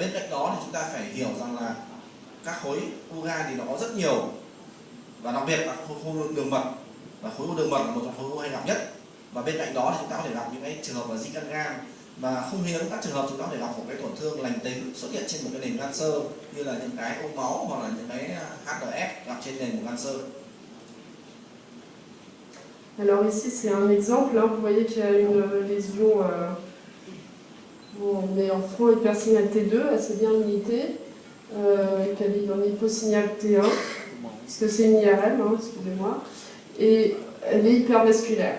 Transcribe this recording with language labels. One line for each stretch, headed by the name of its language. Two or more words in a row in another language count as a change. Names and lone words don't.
Vietnamese: Và bên cạnh đó thì chúng ta phải hiểu rằng là các khối u gan thì nó có rất nhiều, và đặc biệt là khối u đường mật, và khối u đường mật là một trong khối u hay gặp nhất. Và bên cạnh đó thì chúng ta có thể gặp những cái trường hợp là di căn gan, và không hiếm các trường hợp chúng ta có thể gặp một cái tổn thương lành tính xuất hiện trên một cái nền gan xơ, như là những cái ô máu hoặc là những cái HDF gặp trên nền của gan xơ.
French: Alors ici c'est un exemple, là vous voyez qu'il y a une lésion où on est en front hypersignal T2 assez bien limitée, qu'elle est en hyposignal T1, parce que c'est une IRM, hein, excusez-moi, et elle est hypervasculaire.